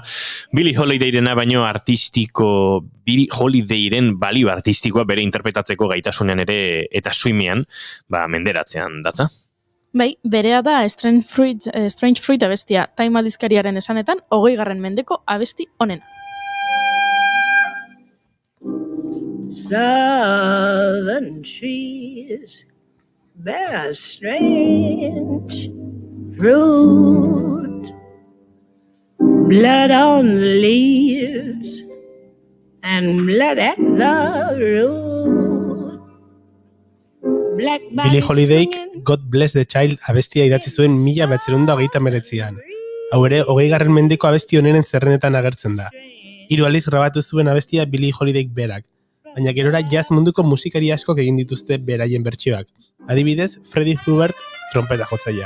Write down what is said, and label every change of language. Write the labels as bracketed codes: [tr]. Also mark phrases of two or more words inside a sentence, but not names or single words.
[eu] Billie Holidayrena baino Billie Holidayren balio artistikoa bere interpretatzeko gaitasunean ere eta suimean, menderatzean datza. Bai, berea da Strange Fruit abestia, Time aldizkariaren esanetan 20. mendeko abesti honena. [en] Southern trees bear a strange fruit, blood on the leaves and blood at the root. [eu] Billie Holidayk God Bless the Child abestia idatzi zuen 1939an. Hau ere, 20. mendeko abesti honenen zerrenetan agertzen da. 3 aldiz grabatu zuen abestia Billie Holidayk berak. Baina gerora jazz munduko musikari askok egin dituzte beraien bertsioak. Adibidez, Freddie Hubbard trompeta jotzaileak.